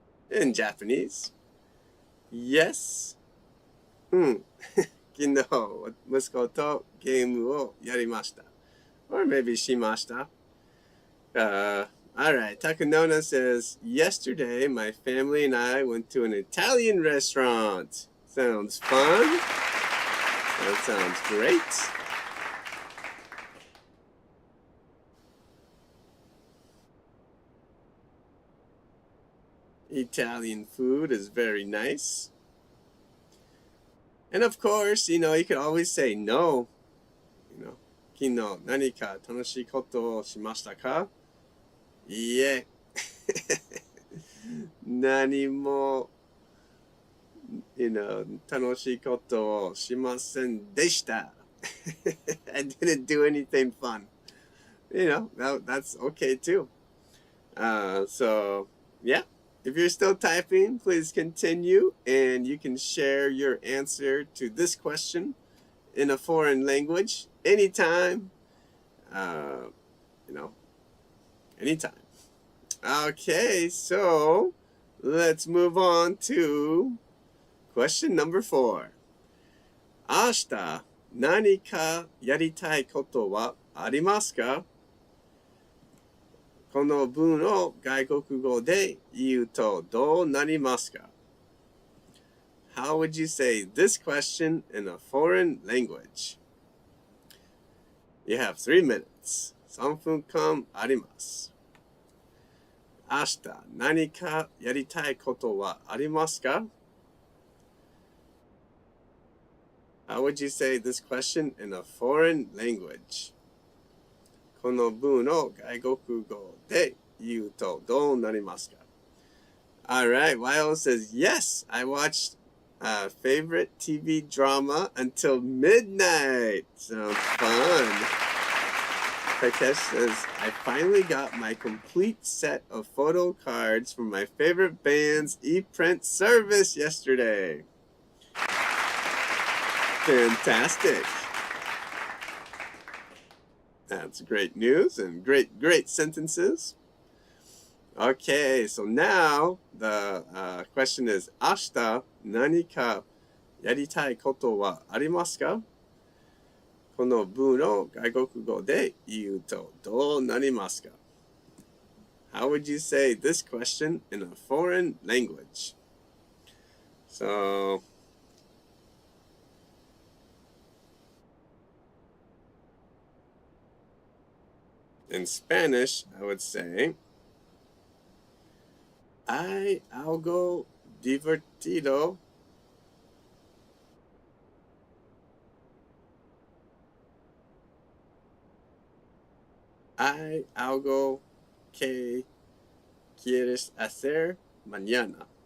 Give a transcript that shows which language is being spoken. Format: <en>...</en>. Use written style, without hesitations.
<en>In Japanese, yes.</en> <ja>昨日息子とゲームをやりました。</ja> <en>Or maybe</en> <ja>しました。</ja> <en>Alright, Takanona says, yesterday my family and I went to an Italian restaurant. Sounds fun. That sounds great. Italian food is very nice. And of course, you could always say no.</en> <ja>昨日何か楽しいことをしましたか?いいえ。何も、楽しいことをしませんでした。</ja> <en>I didn't do anything fun. That's okay too. So, yeah. If you're still typing, please continue, and you can share your answer to this question in a foreign language anytime. Anytime. Okay, so let's move on to question number 4.</en> <ja>明日何かやりたいことはありますか？この文を外国語で言うとどうなりますか？</ja> <en>How would you say this question in a foreign language? You have 3 minutes.</en> <ja>3分間あります。明日何かやりたいことはありますか？</ja> <en>How would you say this question in a foreign language?</en> <ja>この文を外国語で言うとどうなりますか？</ja> <en>Alright, Wyoh says, yes, I watched a favorite TV drama until midnight. Sounds fun. Takesh says, I finally got my complete set of photo cards from my favorite band's e-print service yesterday. Fantastic. That's great news and great sentences. Okay, so now the question is,</en> <ja>明日何かやりたいことはありますか？この文を外国語で言うとどうなりますか？</ja> <en>How would you say this question in a foreign language? So, in Spanish, I would say,</en> <es>hay algo divertido ¿Hay algo que quieres hacer mañana?</es>